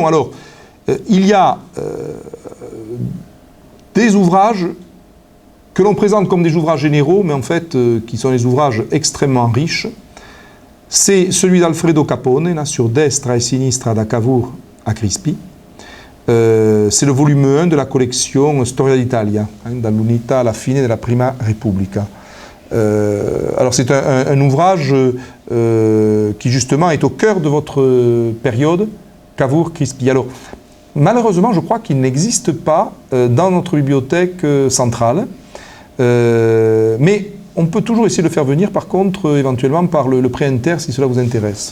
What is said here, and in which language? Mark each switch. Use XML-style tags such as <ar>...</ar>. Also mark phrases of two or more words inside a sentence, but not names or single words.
<fr>Alors, il y a des ouvrages que l'on présente comme des ouvrages généraux, mais en fait, qui sont des ouvrages extrêmement riches. C'est celui d'Alfredo Capone, là, sur Destra e Sinistra da Cavour a Crispi. C'est le volume 1 de la collection Storia d'Italia, dall'unità alla fine della prima Repubblica. Alors c'est un ouvrage qui justement est au cœur de votre période, Cavour-Crispi. Alors, malheureusement, je crois qu'il n'existe pas dans notre bibliothèque centrale. Mais on peut toujours essayer de le faire venir, par contre, éventuellement par le prêt inter, si cela vous intéresse.</fr>